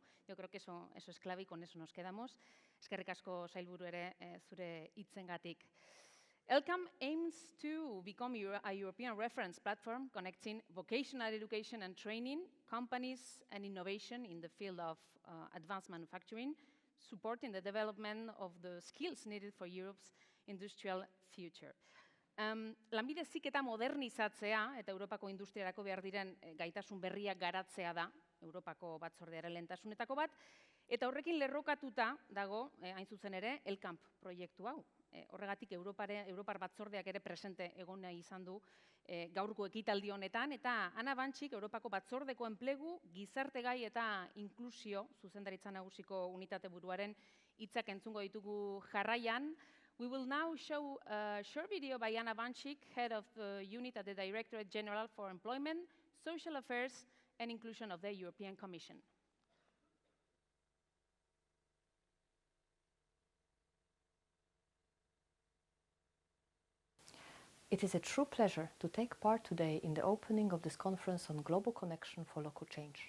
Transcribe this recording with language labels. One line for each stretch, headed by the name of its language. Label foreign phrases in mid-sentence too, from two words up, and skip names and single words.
Spanish: Yo creo que eso es clave y con eso nos quedamos.
Basque: Eskerrik asko sailburu ere zure hitzengatik.
English: LCAMP aims to become a European reference platform connecting vocational education and training, companies and innovation in the field of advanced manufacturing, supporting the development of the skills needed for Europe's industrial future.
Basque: Lanbide heziketa modernizatzea eta Europako industriarako behar diren gaitasun berriak garatzea da Europako batzordearen lehentasunetako bat, eta horrekin lerrokatuta dago, hain zuzen ere, LCAMP proiektu hau. Horregatik Europar batzordeak ere presente egon nahi izan du gaurko ekitaldi honetan, eta Ana Bantxik Europako batzordeko enplegu, gizarte gai eta inklusio zuzendaritza nagusiko unitate buruaren hitzak entzungo ditugu jarraian.
English: We will now show a short video by Ana Bantxik, head of the unit at the Directorate General for Employment, Social Affairs and Inclusion of the European Commission. It is a true pleasure to take part today in the opening of this conference on global connection for local change.